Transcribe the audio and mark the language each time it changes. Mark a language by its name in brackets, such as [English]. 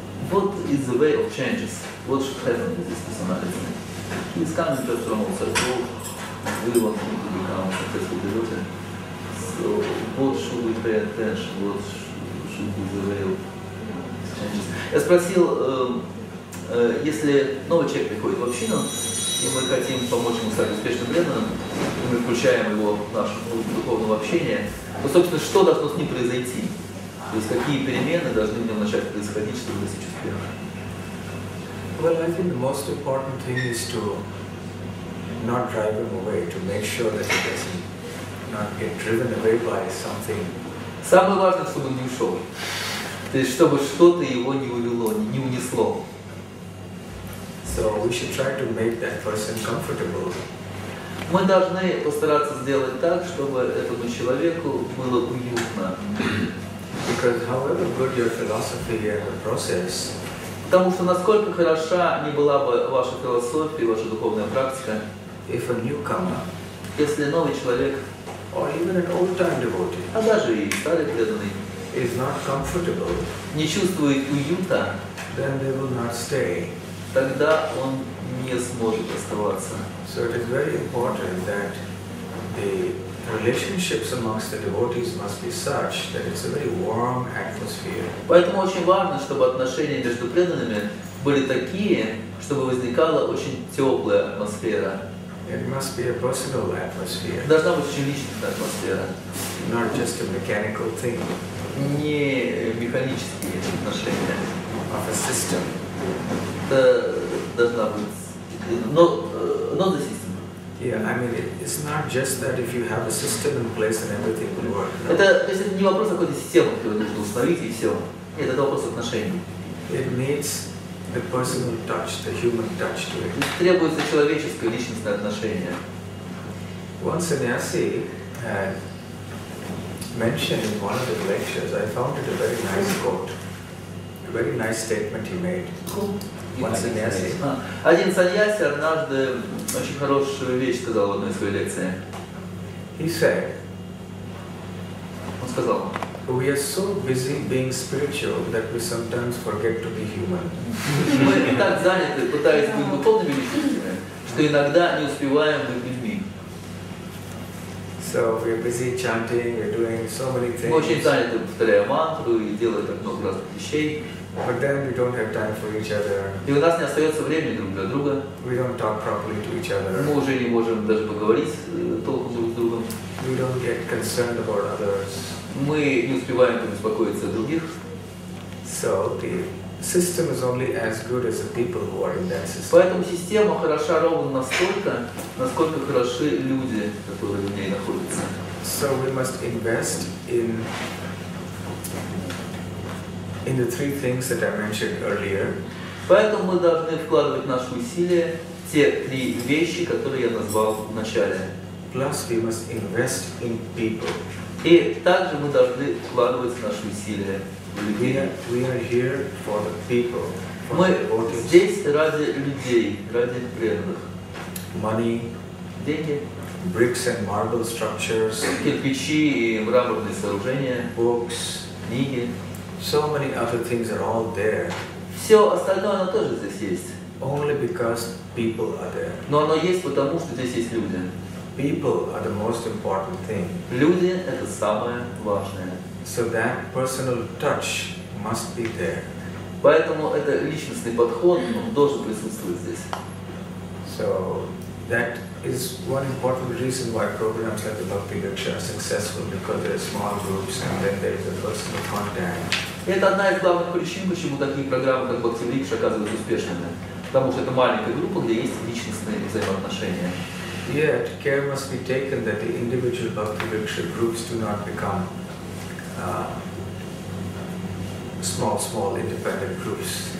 [English] What is the way of changes? What should happen with this personality? He is coming just from outside world. We want him to become a successful devotee. So what should we pay attention? What should be the way of changes? [Russian] Я спросил, если новый человек приходит в общину, и мы хотим помочь ему стать успешным преданным, и мы включаем его в наше духовное общение, то, собственно, что должно с ним произойти? То есть какие перемены должны в нем начать происходить, чтобы достичь успеха? [English] Well, I think the most important thing is to not drive him away, to make sure that he doesn't not get driven away by something. [Russian] Самое важное, чтобы он не ушел. То есть, чтобы что-то его не увело, не унесло. [English] So we should try to make that person comfortable. [Russian] Мы должны постараться сделать так, чтобы этому человеку было уютно. [English] Because however good your philosophy and the process, [Russian] Потому что насколько хороша ни была бы ваша философия, ваша духовная практика, [English] if a newcomer [Russian] если новый человек, [English] or even an old-time devotee [Russian] а даже и старый преданный, [English] is not comfortable, [Russian] не чувствует уюта, [English] then they will not stay. [Russian] тогда он не сможет оставаться. [English] So it is very important that the relationships amongst the devotees must be such that it's a very warm atmosphere. [Russian] Поэтому очень важно, чтобы отношения между преданными были такие, чтобы возникала очень теплая атмосфера. [English] It must be a personal atmosphere, [Russian] Должна быть очень личностная атмосфера, [English] not just a mechanical thing [Russian] не механические отношения. [English] of a system. [Russian] Это должна быть, [English] not the system. Yeah, I mean, it's not just that if you have a system in place and everything will work. No. [Russian] То есть это не вопрос какой-то системы, которую нужно установить и все. Нет, это вопрос отношений. [English] It needs the personal touch, the human touch to it. [Russian] Требуется человеческое, личностное отношение. [English] One sannyasi had mentioned in one of his lectures, I found it a very nice quote, a very nice statement he made. One sannyasi. [Russian] Один саньяси однажды очень хорошую вещь сказал в одной из своей лекций. [English] He said, [Russian] Он сказал, [English] we are so busy being spiritual that we sometimes forget to be human. [Russian] мы так заняты, пытаясь быть духовными личностями, что иногда не успеваем быть людьми. [English] So we're busy chanting, we're doing so many [Russian] Мы очень [English] things. [Russian] заняты, повторяя мантру и делая так много разных вещей. [English] But then we don't have time for each other. [Russian] И у нас не остается времени друг для друга. [English] We don't talk properly to each other. [Russian] Мы уже не можем даже поговорить толком друг с другом. [English] We don't get concerned about others. [Russian] Мы не успеваем побеспокоиться о других. [English] So the system is only as good as the people who are in that system. [Russian] Поэтому система хороша ровно настолько, насколько хороши люди, которые в ней находятся. [English] So we must invest in the three things that I mentioned earlier. [Russian] Поэтому мы должны вкладывать наши усилия в те три вещи, которые я назвал в начале. [English] Plus we must invest in people. [Russian] И также мы должны вкладывать наши усилия в людей. [English] We are here for the people. For [Russian] Мы [English] the devotees. [Russian] здесь ради людей, ради преданных. [English] Money, [Russian] Деньги, [English] bricks and marble structures, [Russian] кирпичи и мраморные сооружения, [English] books, [Russian] книги. [English] so many other things are all there. [Russian] Все остальное, оно тоже здесь есть. [English] Only because people are there. [Russian] Но оно есть потому, что здесь есть люди. [English] People are the most important thing. [Russian] Люди – это самое важное. [English] So that personal touch must be there. [Russian] Поэтому это личностный подход, он должен присутствовать здесь. [English] So that is one important reason why programs like the Bhakti Lecture are successful, because there are small groups and then there is a personal contact. [Russian] Это одна из главных причин, почему такие программы, как Бхакти Врикш, оказываются успешными. Потому что это маленькая группа, где есть личностные взаимоотношения. [English] Yet, care must be taken that the individual Bhakti Vriksha groups do not become small independent groups.